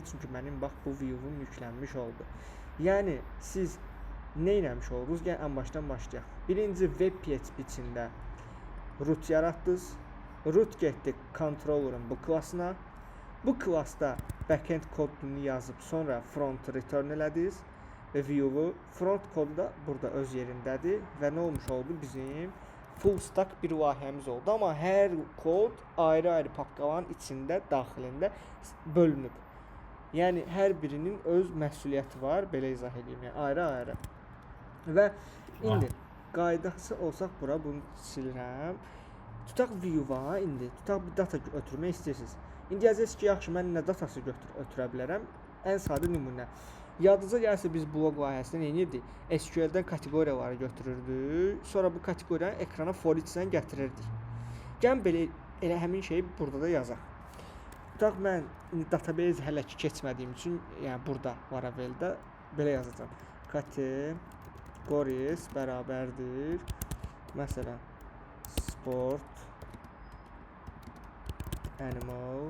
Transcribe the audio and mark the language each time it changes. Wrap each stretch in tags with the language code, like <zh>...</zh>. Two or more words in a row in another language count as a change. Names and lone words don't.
<az>Çünki mənim bax bu view-um yüklənmiş oldu. Yəni siz nə etmiş oldunuz? Gəlin ən başdan başlayaq. Birinci web PHP içində root yaratdınız. Root getdi controller'ın bu klassına. Bu klassda backend kodunu yazıb sonra front return elədiniz və view-u front kodu da burada öz yerindədir və nə olmuş oldu? Bizim</az> <en>full stack</en> <az>bir layihəmiz oldu, amma hər kod ayrı-ayrı papkaların içində, daxilində bölünüb. Yəni hər birinin öz məsuliyyəti var, belə izah edeyim, yəni ayrı-ayrı. Və indi qaydası olsaq bura bunu silirəm. Tutaq view-a indi, tutaq bir data ötürmək istəyirsiniz. İndi yazırsınız ki, yaxşı mən nə datası ötürə bilərəm? Ən sadə nümunə. Yadınıza gəlsə biz blog layihəsində nə edirdik? SQL-dən kateqoriyaları götürürdük. Sonra bu kateqoriyanı ekrana</az> <en>for each-</en> <az>lə gətirirdik. Gəlin belə elə həmin şeyi burada da yazaq. Tutaq mən database hələ ki keçmədiyim üçün, yəni burada Laraveldə belə yazacağam. Categories bərabərdir. Məsələn, sport, animal.</az>